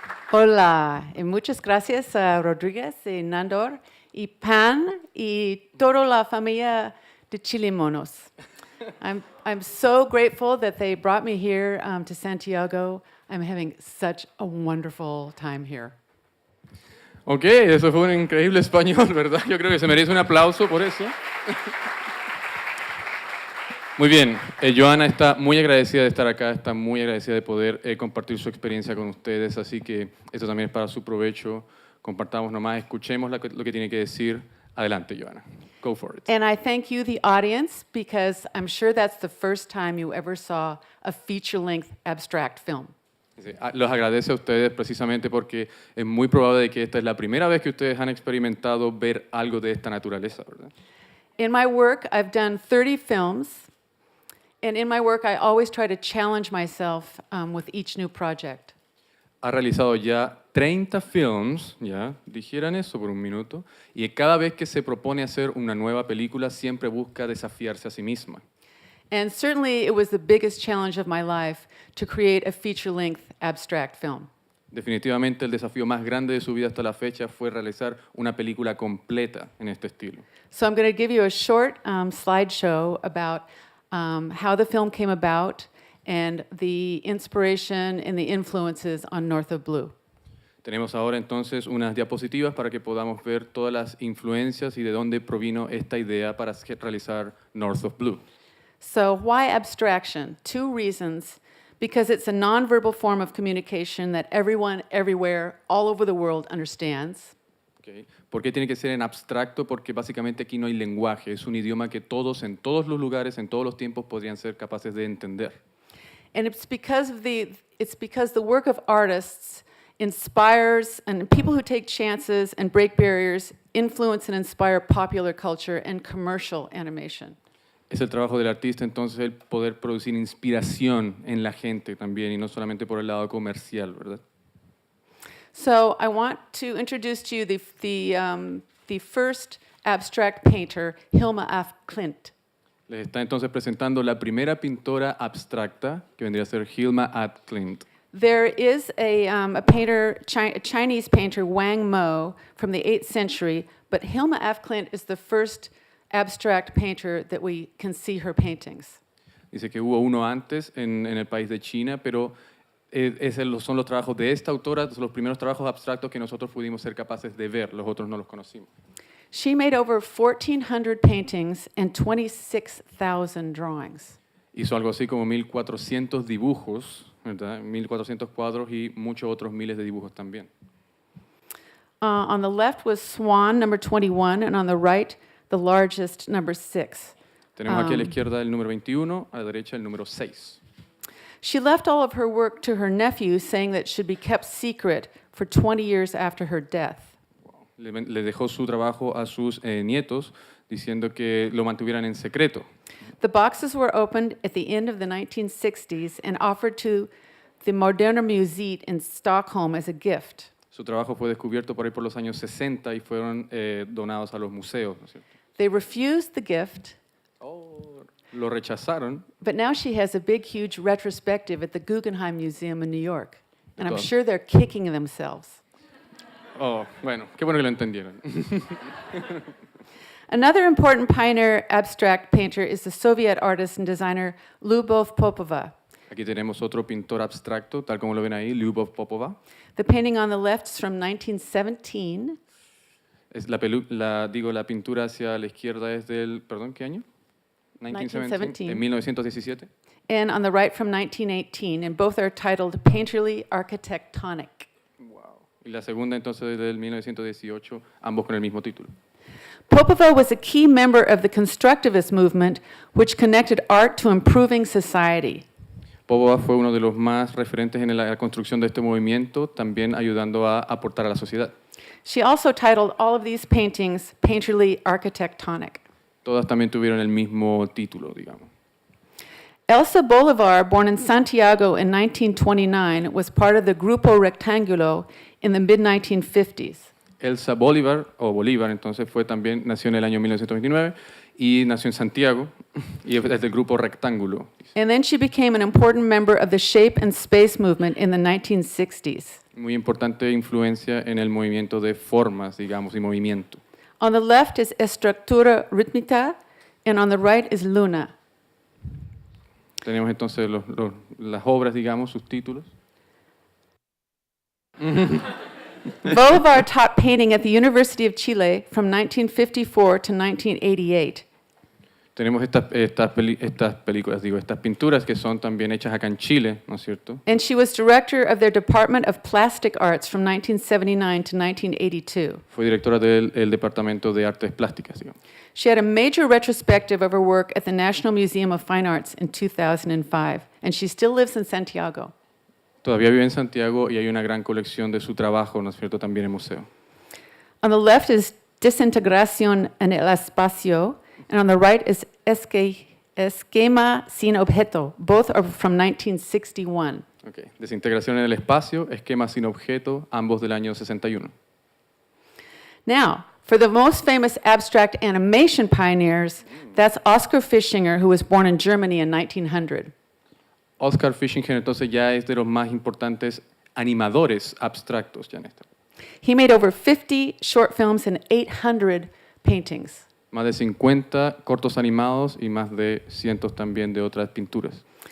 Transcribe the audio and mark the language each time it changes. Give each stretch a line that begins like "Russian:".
Spanish: Hola, y muchas gracias a Rodríguez y Nandor y Pan y toda la familia de Chilemonos.
English: I'm so grateful that they brought me here to Santiago. I'm having such a wonderful time here.
Spanish: Ok, eso fue un increíble español, ¿verdad? Yo creo que se merece un aplauso por eso. Muy bien, Joanna está muy agradecida de estar acá, está muy agradecida de poder compartir su experiencia con ustedes, así que esto también es para su provecho. Compartamos nomás, escuchemos lo que tiene que decir. Adelante,
English: Joanna. Go for it. And I thank you, the audience, because I'm sure that's the first time you ever saw a feature-length abstract film.
Spanish: Sí, los agradece a ustedes precisamente porque es muy probable de que esta es la primera vez que ustedes han experimentado ver algo de esta naturaleza, ¿verdad?
English: In my work, I've done 30 films, and in my work, I always try to challenge myself with each new project.
Spanish: Ha realizado ya 30 films, ya, dijeran eso por un minuto, y cada vez que se propone hacer una nueva película siempre busca desafiarse a sí misma.
English: And certainly, it was the biggest challenge of my life to create a feature-length abstract film.
Spanish: Definitivamente el desafío más grande de su vida hasta la fecha fue realizar una película completa en este estilo.
English: So I'm going to give you a short slideshow about how the film came about and the inspiration and the influences on North of Blue.
Spanish: Tenemos ahora entonces unas diapositivas para que podamos ver todas las influencias y de dónde provino esta idea para realizar North of Blue.
English: So why abstraction? Two reasons. Because it's a nonverbal form of communication that everyone, everywhere, all over the world understands. Okay.
Spanish: ¿Por qué tiene que ser en abstracto? Porque básicamente aquí no hay lenguaje, es un idioma que todos, en todos los lugares, en todos los tiempos podrían ser capaces de entender.
English: And it's because the work of artists inspires, and people who take chances and break barriers influence and inspire popular culture and commercial animation.
Spanish: Es el trabajo del artista, entonces, el poder producir inspiración en la gente también, y no solamente por el lado comercial, ¿verdad?
English: So I want to introduce to you the first abstract painter, Hilma af Klint.
Spanish: Les está entonces presentando la primera pintora abstracta, que vendría a ser Hilma af Klint.
English: There is a painter, a Chinese painter, Wang Mo, from the 8th century, but Hilma af Klint is the first abstract painter that we can see her paintings.
Spanish: Dice que hubo uno antes en el país de China, pero son los trabajos de esta autora, son los primeros trabajos abstractos que nosotros pudimos ser capaces de ver, los otros no los conocimos.
English: She made over 1,400 paintings and 26,000 drawings.
Spanish: Hizo algo así como 1,400 dibujos, ¿verdad? 1,400 cuadros y muchos otros miles de dibujos también.
English: On the left was Swan, number 21, and on the right, the largest, number 6.
Spanish: Tenemos aquí a la izquierda el número 21, a la derecha el número 6.
English: She left all of her work to her nephew, saying that it should be kept secret for 20 years after her death.
Spanish: Le dejó su trabajo a sus nietos, diciendo que lo mantuvieran en secreto
English: The boxes were opened at the end of the 1960s and offered to the Moderna Museet in Stockholm as a gift.
Spanish: Su trabajo fue descubierto por ahí por los años 60 y fueron donados a los museos, ¿no es cierto?
English: They refused the gift,
Spanish: Lo rechazaron.
English: but now she has a big, huge retrospective at the Guggenheim Museum in New York. And I'm
Spanish: Entonces-
English: sure they're kicking themselves.
Spanish: Oh, bueno, qué bueno que lo entendieron.
English: Another important pioneer abstract painter is the Soviet artist and designer Lyubov Popova.
Spanish: Aquí tenemos otro pintor abstracto, tal como lo ven ahí, Lyubov Popova.
English: The painting on the left is from 1917,
Spanish: Es la pintura hacia la izquierda es del, perdón, ¿qué año?
English: 1917.
Spanish: En 1917.
English: and on the right from 1918, and both are titled Painterly Architectonic. Wow.
Spanish: Y la segunda entonces del 1918, ambos con el mismo título.
English: Popova was a key member of the constructivist movement, which connected art to improving society.
Spanish: Popova fue uno de los más referentes en la construcción de este movimiento, también ayudando a aportar a la sociedad.
English: She also titled all of these paintings Painterly Architectonic.
Spanish: Todas también tuvieron el mismo título, digamos.
English: Elsa Bolivar, born in Santiago in 1929, was part of the Grupo Rectangulo in the mid-1950s.
Spanish: Elsa Bolívar, o Bolívar, entonces nació en el año 1929 y nació en Santiago y es del grupo Rectángulo.
English: And then she became an important member of the shape and space movement in the 1960s.
Spanish: Muy importante influencia en el movimiento de formas, digamos, y movimiento.
English: On the left is Estructura Rítmica, and on the right is Luna.
Spanish: Tenemos entonces las obras, digamos, sus títulos.
English: Bolivar taught painting at the University of Chile from 1954 to 1988.
Spanish: Tenemos estas pinturas que son también hechas acá en Chile, ¿no es cierto?
English: And she was director of their Department of Plastic Arts from 1979 to 1982.
Spanish: Fue directora del Departamento de Artes Plásticas, digamos.
English: She had a major retrospective of her work at the National Museum of Fine Arts in 2005, and she still lives in Santiago.
Spanish: Todavía vive en Santiago y hay una gran colección de su trabajo, ¿no es cierto?, también en museo.
English: On the left is Desintegración en el Espacio, and on the right is Esquema sin Objeto. Both are from 1961. Okay.
Spanish: Desintegración en el espacio, esquema sin objeto, ambos del año 61.
English: Now, for the most famous abstract animation pioneers, that's Oskar Fischinger, who was born in Germany in 1900.
Spanish: Oskar Fischinger entonces ya es de los más importantes animadores abstractos ya en esta.
English: He made over 50 short films and 800 paintings.
Spanish: Más de 50 cortos animados y más de cientos también de otras pinturas.